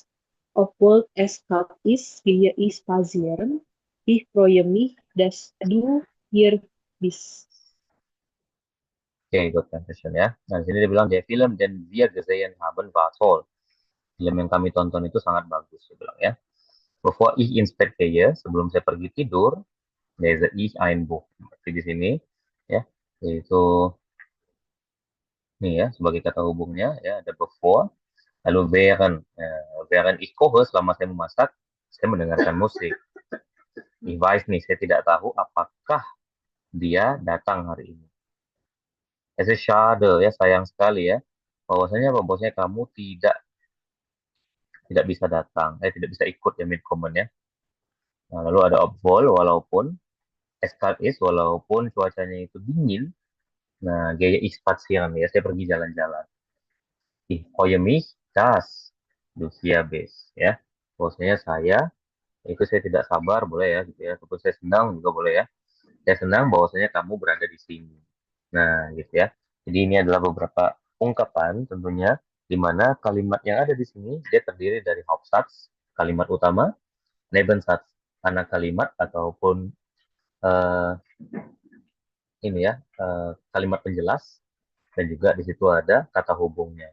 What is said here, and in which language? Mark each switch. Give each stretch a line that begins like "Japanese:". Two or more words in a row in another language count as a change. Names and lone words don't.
German: Obwohl es kalt ist, gehe ich spazieren. Ich freue mich, dass du hier bist.
Indonesian: Oke, good. Dankeschön ya. Nah, di sini dia bilang,
German: der Film, den wir gesehen haben, war toll.
Indonesian: Film yang kami tonton itu sangat bagus, dia bilang ya.
German: Bevor ich ins Bett gehe,
Indonesian: sebelum saya pergi tidur,
German: lese ich ein Buch.
Indonesian: Berarti di sini, ya, yaitu nih ya, sebagai kata hubungnya, ya, ada before, lalu
German: während ich koche,
Indonesian: selama saya memasak, saya mendengarkan musik.
German: Ich weiß nicht,
Indonesian: saya tidak tahu apakah dia datang hari ini.
German: Es ist schade,
Indonesian: ya, sayang sekali ya, bahwasanya kamu tidak bisa datang, tidak bisa ikut ya mitkommen ya. Nah, lalu ada obwohl, walaupun,
German: es kalt ist,
Indonesian: walaupun cuacanya itu dingin. Nah,
German: gaya ich spazieren
Indonesian: ya, saya pergi jalan-jalan.
German: Ich freue mich, dass du hier bist ya.
Indonesian: Bahwasanya itu saya tidak sabar, boleh ya, gitu ya. Ataupun saya senang juga boleh ya. Saya senang bahwasanya kamu berada di sini. Nah, gitu ya. Jadi ini adalah beberapa ungkapan tentunya di mana kalimat yang ada di sini dia terdiri dari Hauptsatz, kalimat utama, Nebensatz, anak kalimat ataupun eh, ini ya, kalimat penjelas, dan juga di situ ada kata hubungnya.